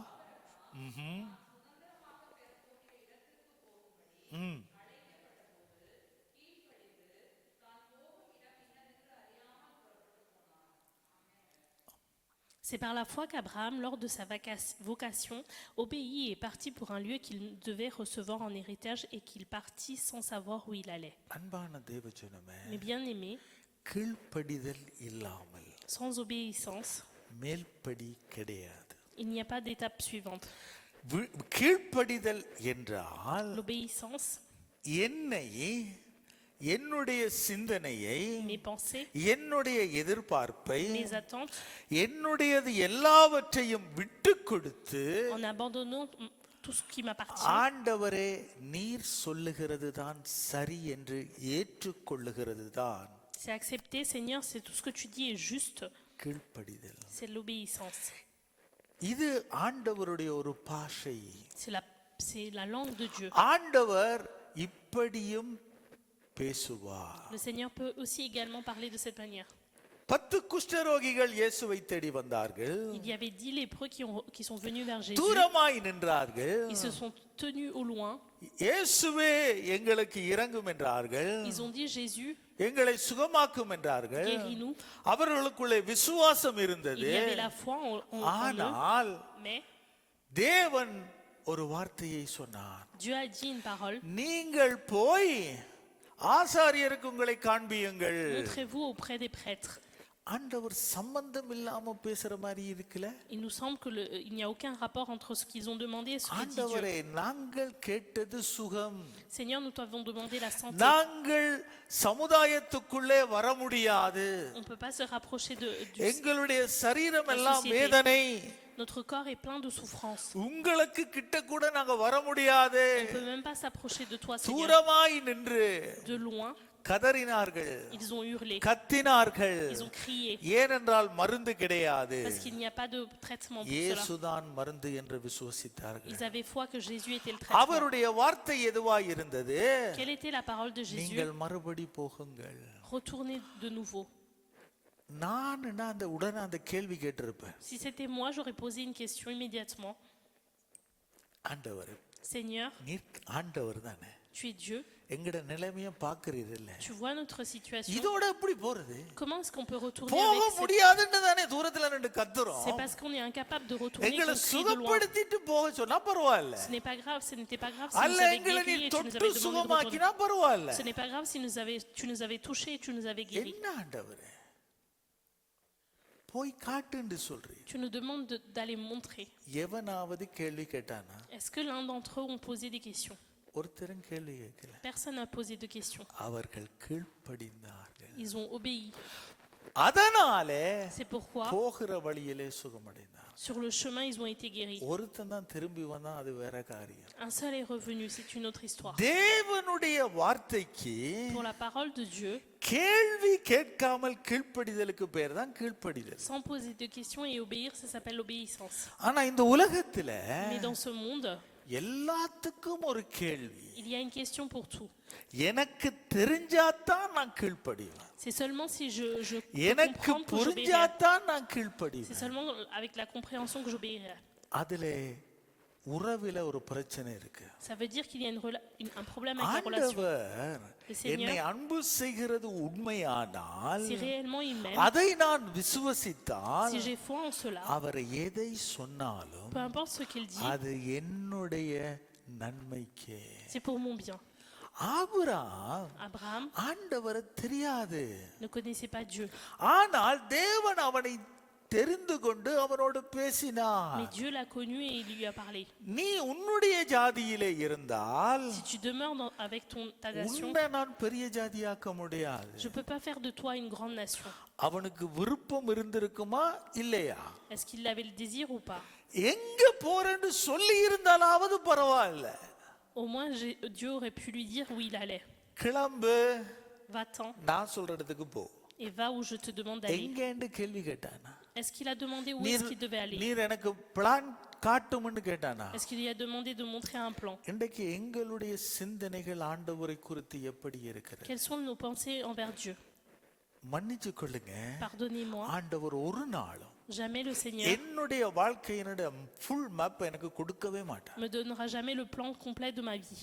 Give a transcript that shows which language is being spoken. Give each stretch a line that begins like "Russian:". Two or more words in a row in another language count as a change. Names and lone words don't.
French: C'est par la foi qu'Abraham, lors de sa vocation, obéit et est parti pour un lieu qu'il devait recevoir en héritage et qu'il partit sans savoir où il allait.
Tamil: அன்பான தேவஜனமே,
French: Mais bien aimé,
Tamil: கீழ்ப்படிதல் இல்லாமல்
French: sans obéissance,
Tamil: மேல்படி கிடையாது.
French: il n'y a pas d'étape suivante.
Tamil: கீழ்ப்படிதல் என்றால்
French: L'obéissance,
Tamil: என்னை, என்னுடைய சிந்தனையை,
French: mes pensées,
Tamil: என்னுடைய எதிர்பார்ப்பை,
French: mes attentes,
Tamil: என்னுடையது எல்லாவற்றையும் விட்டு கொடுத்து,
French: en abandonnant tout ce qui m'appartient,
Tamil: ஆண்டவரே நீர் சொல்லுகிறது தான் சரி என்று ஏற்றுக்கொள்ளுகிறது தான்
French: c'est accepter, Seigneur, c'est tout ce que tu dis est juste,
Tamil: கீழ்ப்படிதல்.
French: c'est l'obéissance.
Tamil: இது ஆண்டவருடைய ஒரு பாஷை.
French: C'est la langue de Dieu.
Tamil: ஆண்டவர் இப்படியும் பேசுவார்.
French: Le Seigneur peut aussi également parler de cette manière.
Tamil: 10 குஷ்டரோகிகள் இயேசுவை தேடி வந்தார்கள்.
French: Il y avait 10 lépreux qui sont venus vers Jésus.
Tamil: தூரமாய் நின்றார்கள்.
French: Ils se sont tenus au loin.
Tamil: இயேசுவே எங்களுக்கு இரங்கும் என்றார்கள்.
French: Ils ont dit Jésus,
Tamil: எங்களை சுகமாக்கும் என்றார்கள்.
French: guéris-nous.
Tamil: அவர்களுக்குள்ளே விசுவாசம் இருந்தது.
French: Il y avait la foi en
Tamil: ஆனால்
French: eux. Mais
Tamil: தேவன் ஒரு வார்த்தையை சொன்னார்.
French: Dieu a dit une parole.
Tamil: நீங்கள் போய் ஆசாரியருக்கு உங்களை காண்பியுங்கள்.
French: Montrez-vous auprès des prêtres.
Tamil: ஆண்டவர் சம்பந்தம் இல்லாம பேசுற மாதிரி இருக்குல்ல?
French: Il nous semble qu'il n'y a aucun rapport entre ce qu'ils ont demandé et ce que dit Dieu.
Tamil: ஆண்டவரே, நாங்கள் கேட்டது சுகம்.
French: Seigneur, nous t'avons demandé la santé.
Tamil: நாங்கள் சமுதாயத்துக்குள்ளே வர முடியாது.
French: On ne peut pas se rapprocher du
Tamil: எங்களுடைய சரீரம் எல்லாம் வேதனை.
French: Notre corps est plein de souffrance.
Tamil: உங்களுக்கு கிட்ட கூட நாங்க வர முடியாது.
French: On ne peut même pas s'approcher de toi, Seigneur.
Tamil: தூரமாய் நின்று
French: De loin,
Tamil: கதறினார்கள்,
French: ils ont hurlé,
Tamil: கத்தினார்கள்.
French: ils ont crié,
Tamil: ஏனென்றால் மருந்து கிடையாது.
French: parce qu'il n'y a pas de traitement pour cela.
Tamil: இயேசுதான் மருந்து என்று விசுவசித்தார்கள்.
French: Ils avaient foi que Jésus était le traitement.
Tamil: அவருடைய வார்த்தை எதுவாய் இருந்தது?
French: Quelle était la parole de Jésus?
Tamil: நீங்கள் மறுபடி போகுங்கள்.
French: Retournez de nouveau.
Tamil: நான் அந்த உடனே அந்த கேள்வி கேட்டிருப்பேன்.
French: Si c'était moi, j'aurais posé une question immédiatement.
Tamil: ஆண்டவர்,
French: Seigneur,
Tamil: நீர் ஆண்டவர் தானே,
French: tu es Dieu.
Tamil: எங்கட நிலைமையை பார்க்கிறீர்கள்ல,
French: Tu vois notre situation.
Tamil: இதோட எப்படி போறது?
French: Comment est-ce qu'on peut retourner
Tamil: போக
French: avec cette...
Tamil: முடியாதுன்னு தானே தூரத்துல நின்று கத்துறோம்.
French: C'est parce qu'on est incapable de retourner
Tamil: எங்களை
French: qu'on crie de loin.
Tamil: சுகப்படுத்திட்டு போக சொன்னா பரவாயில்ல.
French: Ce n'est pas grave, ce n'était pas grave si
Tamil: அல்ல
French: nous avais
Tamil: எங்களை நீ
French: guéri et tu nous
Tamil: தொட்டு
French: avais demandé de
Tamil: சுகமாக்கினா
French: retourner.
Tamil: பரவாயில்ல.
French: Ce n'est pas grave si tu nous avais touché et tu nous avais guéri.
Tamil: என்ன ஆண்டவரே, போய் காட்டுன்னு சொல்றீ.
French: Tu nous demandes d'aller montrer.
Tamil: எவனாவது கேள்வி கேட்டானா?
French: Est-ce que l'un d'entre eux ont posé des questions?
Tamil: ஒருத்தரும் கேள்வி கேட்கல.
French: Personne n'a posé de questions.
Tamil: அவர்கள் கீழ்ப்படிந்தார்கள்.
French: Ils ont obéi.
Tamil: அதனாலே
French: C'est pourquoi,
Tamil: போகிற வழியிலே சுகமடைந்தார்.
French: sur le chemin, ils ont été guéris.
Tamil: ஒருத்தன் தான் திரும்பி வந்தா அது வேற காரியம்.
French: Un seul est revenu, c'est une autre histoire.
Tamil: தேவனுடைய வார்த்தைக்கு
French: Pour la parole de Dieu,
Tamil: கேள்வி கேட்காமல் கீழ்ப்படிதலுக்கு பேர் தான் கீழ்ப்படிதல்.
French: sans poser de questions et obéir, ça s'appelle l'obéissance.
Tamil: ஆனா இந்த உலகத்துல
French: Mais dans ce monde,
Tamil: எல்லாத்துக்கும் ஒரு கேள்வி.
French: il y a une question pour tout.
Tamil: எனக்கு தெரிஞ்சாதான் நான் கீழ்ப்படிவேன்.
French: C'est seulement si je
Tamil: எனக்கு
French: comprends que j'obéirai.
Tamil: புரிஞ்சாதான் நான்
French: C'est
Tamil: கீழ்ப்படிவேன்.
French: seulement avec la compréhension que j'obéirai.
Tamil: அதிலே உறவில ஒரு பிரச்சனை இருக்கு.
French: Ça veut dire qu'il y a un problème avec la relation.
Tamil: ஆண்டவர்
French: Le Seigneur,
Tamil: என்னை அன்பு செய்கிறது உண்மையானால்,
French: si réellement il m'aime,
Tamil: அதை நான் விசுவசித்தால்,
French: si j'ai foi en cela,
Tamil: அவர் எதை சொன்னாலும்
French: peu importe ce qu'il dit,
Tamil: அது என்னுடைய நன்மைக்கே.
French: c'est pour mon bien.
Tamil: ஆபிரகாம்
French: Abraham
Tamil: ஆண்டவரை தெரியாது,
French: ne connaissait pas Dieu,
Tamil: ஆனால் தேவன் அவனை தெரிந்து கொண்டு அவனோடு பேசினார்.
French: mais Dieu l'a connu et il lui a parlé.
Tamil: நீ உன்னுடைய ஜாதியிலே இருந்தால்
French: Si tu demeures avec ta nation,
Tamil: உன்னை நான் பெரிய ஜாதியாக்க முடியாது.
French: je ne peux pas faire de toi une grande nation.
Tamil: அவனுக்கு விருப்பம் இருந்திருக்குமா இல்லையா?
French: Est-ce qu'il avait le désir ou pas?
Tamil: எங்க போறேன்னு சொல்லி இருந்தாலாவது பரவாயில்ல.
French: Au moins, Dieu aurait pu lui dire où il allait.
Tamil: கிளம்பு,
French: Va-t'en
Tamil: நான் சொல்ற இடத்துக்கு போ.
French: et va où je te demande d'aller.
Tamil: எங்கேன்னு கேள்வி கேட்டானா?
French: Est-ce qu'il a demandé où est-ce qu'il devait aller?
Tamil: நீர் எனக்கு பிளான் காட்டும்னு கேட்டானா?
French: Est-ce qu'il lui a demandé de montrer un plan?
Tamil: இன்றைக்கு எங்களுடைய சிந்தனைகள் ஆண்டவரை குறித்து எப்படி இருக்கிறது?
French: Quelles sont nos pensées envers Dieu?
Tamil: மன்னிச்சு கொள்ளுங்க,
French: Pardonnez-moi,
Tamil: ஆண்டவர் ஒரு நாளும்
French: jamais le Seigneur
Tamil: என்னுடைய வாழ்க்கையினுடைய
English: full map
Tamil: எனக்கு கொடுக்கவே மாட்டார்.
French: me donnera jamais le plan complet de ma vie.